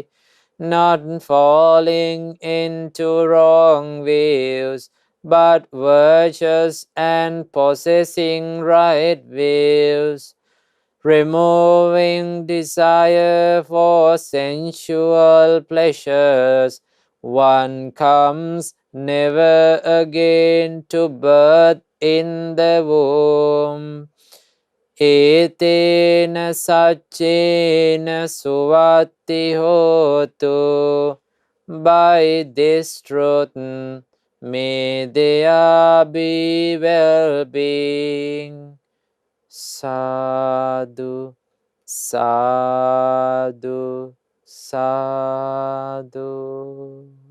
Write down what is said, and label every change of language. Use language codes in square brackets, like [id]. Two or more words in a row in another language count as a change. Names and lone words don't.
[en] Not falling into wrong views, but virtuous and possessing right views. Removing desire for sensual pleasures, one comes never again to birth in the womb. [pi] Etena saccena suvatti hotu. [en] By this truth may there be well-being. [pi] Sadhu, sadhu, sadhu.